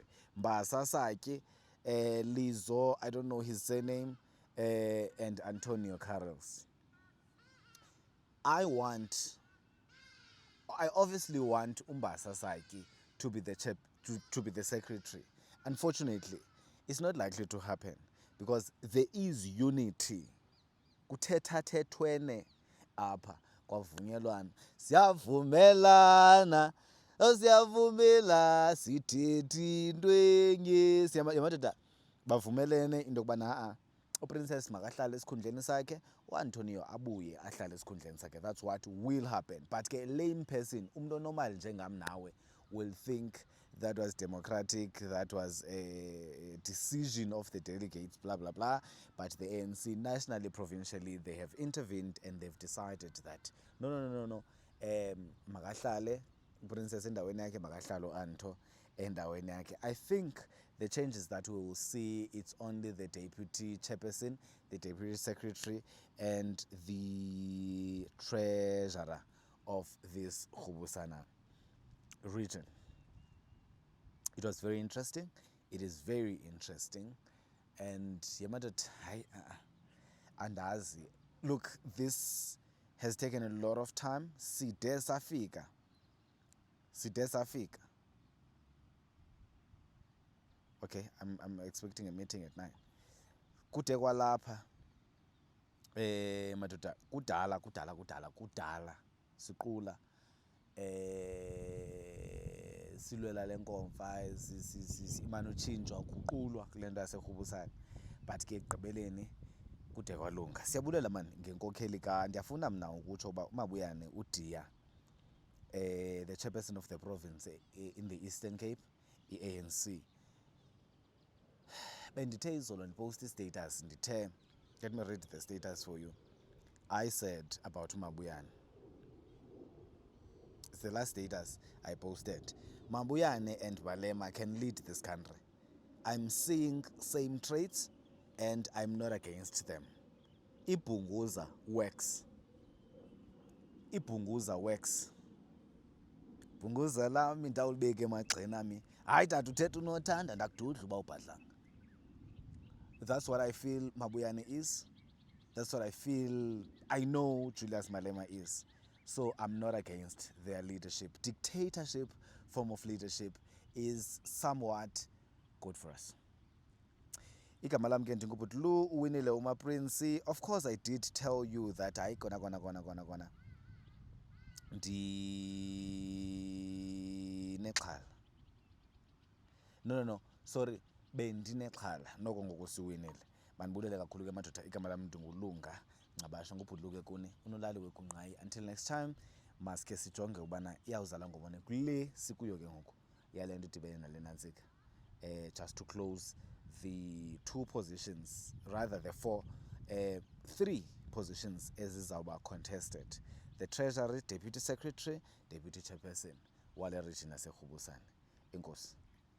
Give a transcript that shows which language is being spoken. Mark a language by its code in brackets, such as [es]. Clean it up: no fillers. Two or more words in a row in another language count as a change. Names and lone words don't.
[en] Mbasa Saki, Lizo, I don't know his surname, and Antonio Carlos. I obviously want Mbasa Saki to be the to be the Secretary. Unfortunately, it's not likely to happen because there is unity. [xh] Kuthethathethwene apha kwavunyelwana. Siyavumelana, siyavumela, sithethi into enye. Yamadoda bavumelene into yokubana uPrincess makahlale esikhundleni sakhe, uAntonio abuye ahlale esikhundleni sakhe. [en] That's what will happen. But ke lame person, [xh] umuntu normal njengam nawe, [en] will think that was democratic, that was a decision of the delegates, blah, blah, blah. But the ANC, nationally, provincially, they have intervened and they've decided that, no. [xh] Makahlale, Princess endaweni yakhe, makahlale Anto endaweni yakhe. [en] I think the changes that we will see, it's only the Deputy Chairperson, the Deputy Secretary, and the Treasurer of this Khubusana region. It was very interesting. It is very interesting. And andazi. Look, this has taken a lot of time. [xh] Side safika. [en] Okay, I'm expecting a meeting at 9. [xh] Kude kwalapha. Madoda, kudala. Siqula. silwela le nkomfa imane utshintshwa guqulwa kule nto yaseRhubusane, but ke ekugqibeleni kude kwalunga. Siyabulela mani ngenkokheli ndiyafuna mna ukutsho uba uMabuyane uDiya, [en] the chairperson of the province in the Eastern Cape, i-ANC. [xh] Bendithe izolo ndipost status ndithe, [en] let me read the status for you. I said about Mabuyane, it's the last status I posted. Mabuyane and Malema can lead this country. I'm seeing same traits and I'm not against them. Ibhunguza works. Ibhunguza works. [xh] Bhunguza lami ndawulibeka emagxeni ami. Hayi tata uthetha unothanda ndakududla uba ubhadlanga. [en] That's what I feel Mabuyane is. That's what I feel I know Julius Malema is. So I'm not against their leadership. Dictatorship form of leadership is somewhat good for us. [xh] Igama lam ke ndingubhuti Lu, uwinile uMaprince. [en] Of course I did tell you that [xh] hayi kona ndinexhala. [en] No, sorry, [xh] bendinexhala noko ngoku siwinile. Mandibulele kakhulu ke madoda. Igama lam ndingulunga Ngcabashe, ngubhuti Lu ke kuni, unolali wekunqayi. [en] Until next time, [xh] maske sijonge ubana iyawuzala ngobone kule sikuyo ke ngoku yale nto idibene nale nantsika. [en] Just to close the 2 positions, rather the 3 positions ezizawuba contested: the Treasury Deputy Secretary, Deputy Chairperson [xh] wale region yaseRhubusane. Inkosi.